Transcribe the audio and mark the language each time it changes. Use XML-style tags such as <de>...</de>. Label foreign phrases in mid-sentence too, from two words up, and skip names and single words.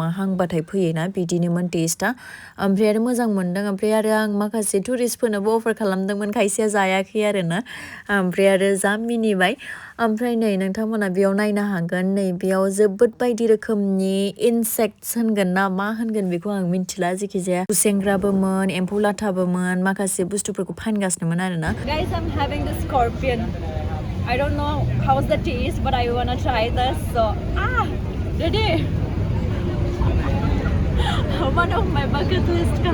<brx>हांबाथाय फैयोना बिदिनोमोन टेस्टआ ओमफ्राय आरो मोजां मोनदों ओमफ्राय आरो आं माखासे टुरिस्टफोरनोबो अफार खालामदोंमोन खायसेया जायाखै आरोना ओमफ्राय आरो जा मिनिबाय ओमफ्राय नै नोंथांमोना बेयाव नायनो हागोन नै बेयाव जोबोद बायदि रोखोमनि इनसेक्ट्स होनगोन ना मा होनगोन बेखौ आं मिन्थिला जेखिजाया गुसेंग्राबोमोन एम्फौ लाथाबोमोन माखासे बुस्थुफोरखौ फानगासिनोमोन आरोना</brx> <en>Guys, I'm having the scorpion. I don't know how's the taste, but I wanna try this. So, ready? One of my bucket list.</en>